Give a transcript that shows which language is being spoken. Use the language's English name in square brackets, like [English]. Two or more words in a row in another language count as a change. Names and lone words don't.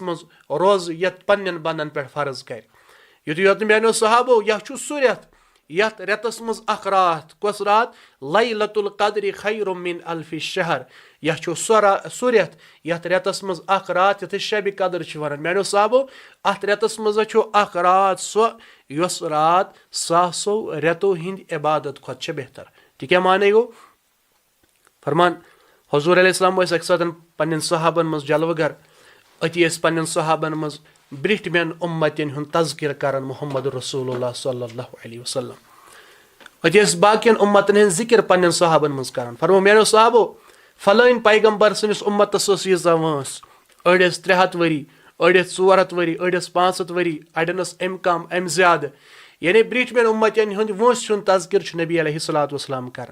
[Kashmiri] منٛز روزٕ یتھ پننٮ۪ن بنٛدن پٮ۪ٹھ فرض کرِ یُتُے یوت نہٕ میانیو صحابو یا چھُ سُہ رٮ۪تھ یتھ رٮ۪تس منٛز اکھ راتھ کۄس راتھ [Arabic] لیلۃ القدر خیر من الف شہر [Kashmiri] یا چھُ سُہ رٮ۪تھ یتھ رٮ۪تس منٛز اکھ راتھ یتھ أسۍ شبِ قدر چھِ ونان میانیو صحابو اتھ رٮ۪تس منٛز چھُ اکھ راتھ سۄ یۄس راتھ ساسو رٮ۪تو ہٕنٛدۍ عبادت کھۄتہٕ چھےٚ بہتر تہِ کیاہ مانے گوٚو فرمان حضوٗر علیہ السلام ٲسۍ اکہِ ساتہٕ پننٮ۪ن صحابن منٛز جلوٕ گر أتی ٲسۍ پننٮ۪ن صحابن منٛز برٛٹھمٮ۪ن اُمتٮ۪ن ہُنٛد تذکِر کران محمد رسول اللہ [Arabic] صلی اللہ علیہ وسلم [Kashmiri] أتی ٲسۍ باقین اُمتن ہٕنٛدۍ ذِکر پننٮ۪ن صحابن منٛز کران فرمو میانیو صحابو فلٲنۍ پیغمبر سٲنِس اُمتس ٲس ییٖژاہ وٲنٛس أڑۍ ٲسۍ 300 ؤری أڑۍ ٲسۍ 400 ؤری أڑۍ ٲسۍ 500 ؤری اڑٮ۪ن ٲس اَمہِ کم اَمہِ زیادٕ یعنی برٛٹھمٮ۪ن اُمتٮ۪ن ہُنٛد وٲنٛسہِ ہُنٛد تذکِر چھُ نبی [Arabic] علیہ الصلوۃ والسلام [Kashmiri] کران